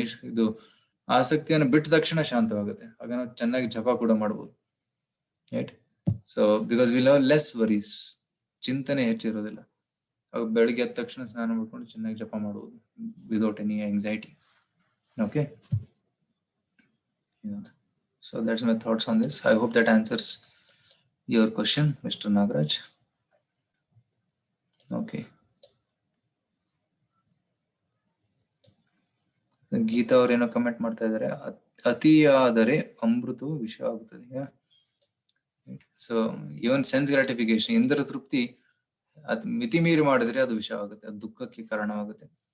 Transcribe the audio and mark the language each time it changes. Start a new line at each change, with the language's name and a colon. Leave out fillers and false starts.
Kannada: ಇದು ಆಸಕ್ತಿಯನ್ನು ಬಿಟ್ಟ ತಕ್ಷಣ ಶಾಂತವಾಗುತ್ತೆ. ಆಗ ನಾವು ಚೆನ್ನಾಗಿ ಜಪ ಕೂಡ ಮಾಡ್ಬೋದು, right?
English: so because will have less worries,
Kannada: ಚಿಂತನೆ ಹೆಚ್ಚಿರೋದಿಲ್ಲ. ಅವಾಗ ಬೆಳಿಗ್ಗೆ ಎದ್ದ ತಕ್ಷಣ ಸ್ನಾನ ಮಾಡ್ಕೊಂಡು ಚೆನ್ನಾಗಿ ಜಪ ಮಾಡ್ಬೋದು
English: Without any anxiety. Okay, so that's my thoughts on this. I hope that answers your question, Mr. Nagaraj.
Kannada: Okay, Geetha ಅವ್ರು ಏನೋ ಕಮೆಂಟ್ ಮಾಡ್ತಾ ಇದ್ದಾರೆ, ಅತಿಯಾದರೆ ಅಮೃತವು ವಿಷ ಆಗುತ್ತದೆ.
English: so even sense gratification,
Kannada: ಇಂದ್ರ ತೃಪ್ತಿ ಅದ್ ಮಿತಿ ಮೀರಿ ಮಾಡಿದ್ರೆ ಅದು ವಿಷ ಆಗುತ್ತೆ, ಅದು ದುಃಖಕ್ಕೆ ಕಾರಣವಾಗುತ್ತೆ.